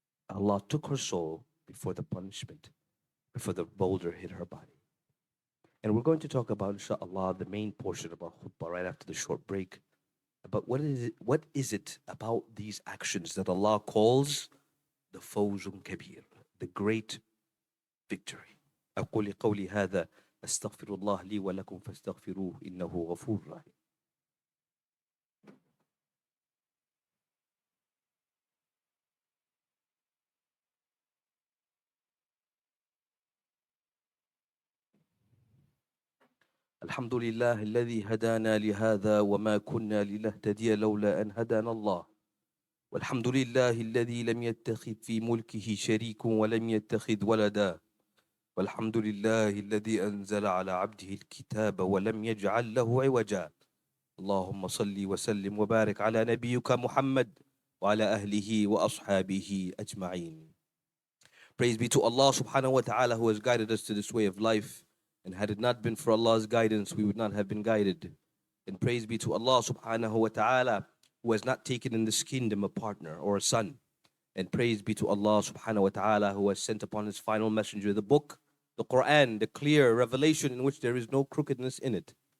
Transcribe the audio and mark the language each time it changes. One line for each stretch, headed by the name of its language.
English: Allah took her soul before the punishment, before the boulder hit her body. And we're going to talk about, inshaAllah, the main portion of our khutbah right after the short break. But what is it about these actions that Allah calls the fawzun kabir, the great victory?
Arabic: أقول قولي هذا أستغفر الله لي ولكم فاستغفروه إنه غفور رحيم. الحمد لله الذي هدانا لهذا وما كنا لنهتدي لولا أن هدانا الله. والحمد لله الذي لم يتخذ في ملكه شريك ولم يتخذ ولدا. والحمد لله الذي أنزل على عبده الكتاب ولم يجعل له عوجا. اللهم صل وسلم وبارك على نبيك محمد وعلى أهله وأصحابه أجمعين.
English: Praise be to Allah subhanahu wa ta'ala who has guided us to this way of life. And had it not been for Allah's guidance, we would not have been guided. And praise be to Allah subhanahu wa ta'ala who has not taken in this kingdom a partner or a son. And praise be to Allah subhanahu wa ta'ala who has sent upon his final messenger the book, the Quran, the clear revelation in which there is no crookedness in it.